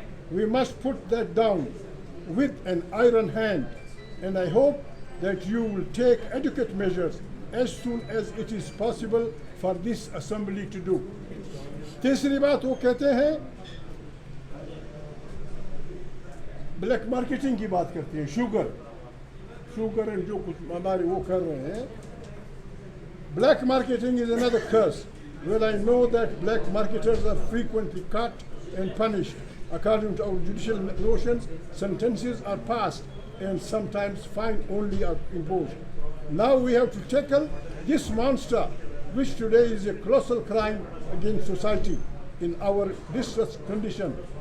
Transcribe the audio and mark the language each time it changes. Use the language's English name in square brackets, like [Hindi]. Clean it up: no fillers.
[English] We must put that down with an iron hand, and I hope that you will take adequate measures as soon as it is possible for this assembly to do. [Urdu] تیسری بات وہ کہتے ہیں، black marketing کی بات کرتے ہیں، sugar and جو کچھ ہمارے وہ کر رہے ہیں۔ Black marketing is another curse. [English] Well, I know that black marketers are frequently caught and punished. According to our judicial notions, sentences are passed and sometimes fine only are imposed. Now we have to tackle this monster, which today is a colossal crime against society in our distressed condition.